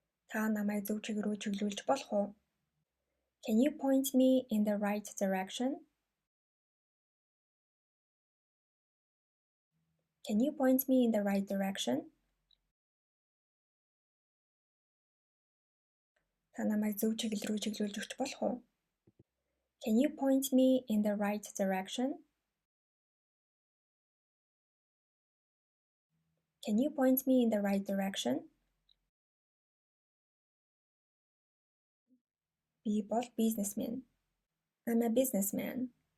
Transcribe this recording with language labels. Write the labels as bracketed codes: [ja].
[mn] Та намайг зөв чиг рүү чиглүүлж болох уу? [en] Can you point me in the right direction? Can you point me in the right direction? [mn] Та намайг зөв чиглэл рүү чиглүүлж өгч болох уу? [en] Can you point me in the right direction? Can you point me in the right direction? [mn] Би бол бизнесмен. [en] I'm a businessman.